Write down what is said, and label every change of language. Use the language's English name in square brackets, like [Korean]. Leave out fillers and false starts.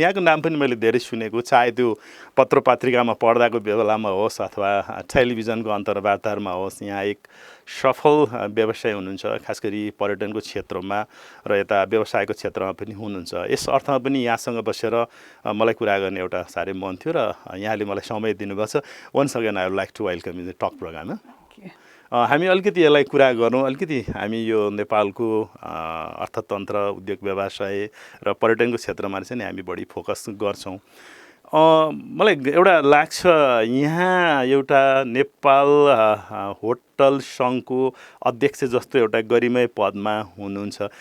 [Nepali] यहाँको नाम पनि मैले धेरै सुनेको, चाहे त्यो पत्र पत्रिकामा पढ्दाको बेलामा होस् अथवा टेलिभिजनको अन्तर्वार्तामा होस्। यहाँ एक सफल व्यवसाय हुनुहुन्छ, खास गरी पर्यटनको क्षेत्रमा र यता व्यवसायको क्षेत्रमा पनि हुनुहुन्छ। यस अर्थमा पनि यहाँसँग बसेर मलाई कुरा गर्ने एउटा साह्रै मन थियो र यहाँले मलाई समय दिनुभएको छ। [English] Once again I would like to welcome in the talk programme. [Nepali] हामी अलिकति यसलाई कुरा गरौँ, अलिकति हामी यो नेपालको अर्थतन्त्र, उद्योग व्यवसाय र पर्यटनको क्षेत्रमा चाहिँ हामी बढी फोकस गर्छौँ। मलाई एउटा लाग्छ यहाँ एउटा नेपाल होटल सङ्घको अध्यक्ष जस्तो एउटा गरिमय पदमा हुनुहुन्छ।